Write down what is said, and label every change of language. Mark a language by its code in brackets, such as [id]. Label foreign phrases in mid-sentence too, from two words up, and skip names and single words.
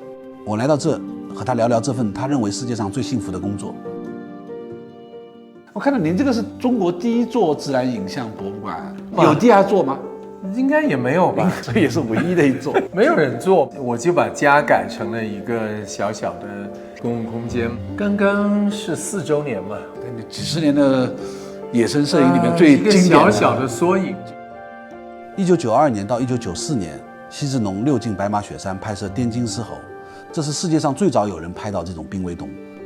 [zh] 我来到這，和他聊聊這份他認為世界上最幸福的工作。我看到您這個是中國第一座自然影像博物馆，有第二座嗎？应该也沒有吧，這也是唯一的一座。沒有人做，我就把家改成了一個小小的公共空間。剛剛是4周年嘛，對，幾十年的野生攝影裡面最經典的一個小小的縮影。 1992年到1994年，奚志農6進白馬雪山拍攝滇金絲猴，這是世界上最早有人拍到這種瀕危動物。